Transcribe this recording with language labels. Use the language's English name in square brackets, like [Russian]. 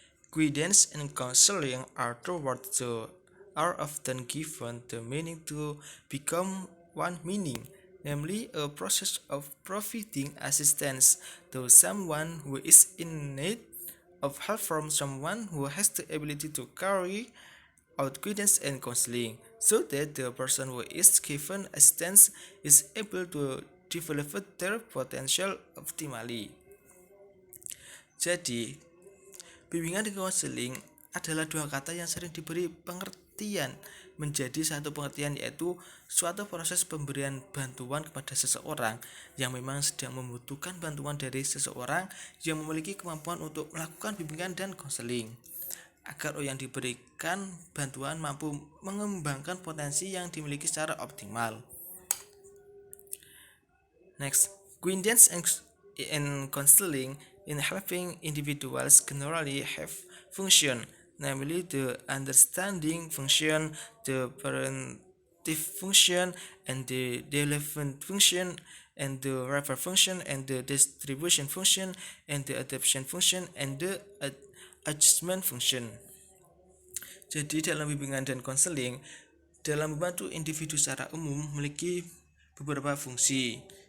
[English] Guidance and counseling are two words that are often given the meaning to become one meaning, namely a process of providing assistance to someone who is in need of help from someone who has the ability to carry out guidance and counseling, so that the person who is given assistance is able to develop their potential optimally. [Indonesian] Jadi, bimbingan dan konseling adalah dua kata yang sering diberi pengertian menjadi satu pengertian, yaitu suatu proses pemberian bantuan kepada seseorang yang memang sedang membutuhkan bantuan dari seseorang yang memiliki kemampuan untuk melakukan bimbingan dan konseling, agar yang diberikan bantuan mampu mengembangkan potensi yang dimiliki secara optimal. [English] Next, guidance and counseling in helping individuals generally have function, namely the understanding function, the parentive function, and the development function, and the refer function, and the distribution function, and the adaptation function, and the adjustment function. [Indonesian] Jadi dalam bimbingan dan konseling, dalam membantu individu secara umum memiliki beberapa fungsi.